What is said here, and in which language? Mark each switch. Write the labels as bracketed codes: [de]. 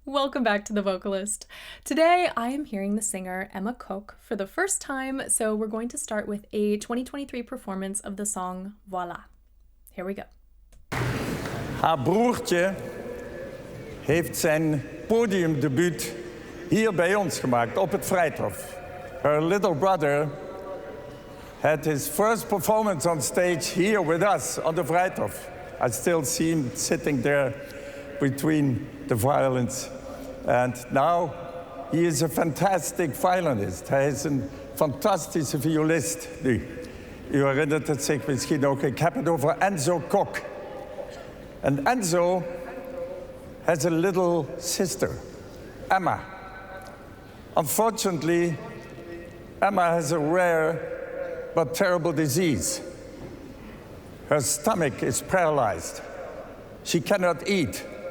[en] Welcome back to The Vocalist. Today I am hearing the singer Emma Kok for the first time, so we're going to start with a 2023 performance of the song Voilà. Here we go. [nl] Haar broertje heeft zijn podiumdebuut hier bij ons gemaakt, op het Vrijthof. [en] Her little brother had his first performance on stage here with us on the Vrijthof. I still see him sitting there between the violins. And now he is a fantastic violinist. [nl] Hij is een fantastische violist nu. U herinnert het zich misschien ook. Ik heb het over Enzo Kok. [en] And Enzo has a little sister, Emma. Unfortunately, Emma has a rare but terrible disease. Her stomach is paralyzed. She cannot eat.